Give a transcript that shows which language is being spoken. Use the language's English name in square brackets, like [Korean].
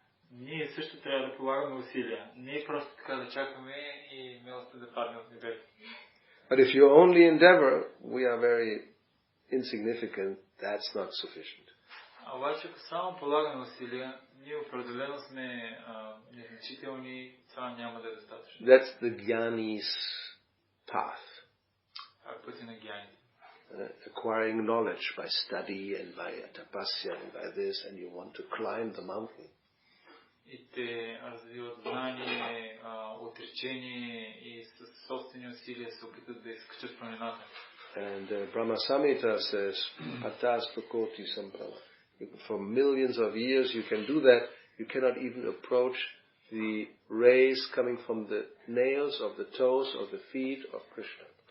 [Bulgarian] Ние също трябва да полагаме усилия. Не просто така да чакаме и милостта да падне от небето. [English] But if you only endeavor, we are very insignificant. That's not sufficient. [Bulgarian] Обаче, ако само полагаме усилия, ние определено сме незначителни, това няма да е достатъчно. [English] That's the Jnani's path. [Bulgarian] Пътя на гьяните. [English] Acquiring knowledge by study and by tapasya and by this, and you want to climb the mountain. [Bulgarian] И те развиват знание, отречение и със собствени усилия се опитат да изкачат планината. [English] And Brahma Samhita says, Patastakoti Sambrama. For millions of years you can do that. You cannot even approach the rays coming from the nails of the toes of the feet of Krishna.